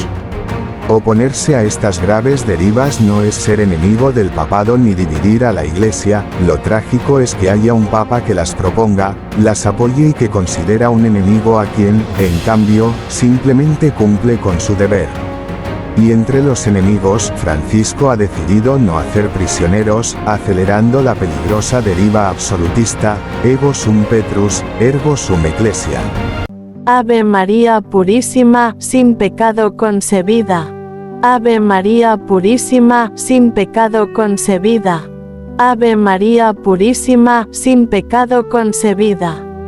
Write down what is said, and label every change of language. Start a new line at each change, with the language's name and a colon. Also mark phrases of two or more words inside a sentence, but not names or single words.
Spanish: Oponerse a estas graves derivas no es ser enemigo del papado ni dividir a la Iglesia, lo trágico es que haya un papa que las proponga, las apoye y que considera un enemigo a quien, en cambio, simplemente cumple con su deber. Y entre los enemigos, Francisco ha decidido no hacer prisioneros, acelerando la peligrosa deriva absolutista,
Latin: ego sum Petrus, ergo sum Ecclesia.
Spanish: Ave María Purísima, sin pecado concebida. Ave María Purísima, sin pecado concebida. Ave María Purísima, sin pecado concebida.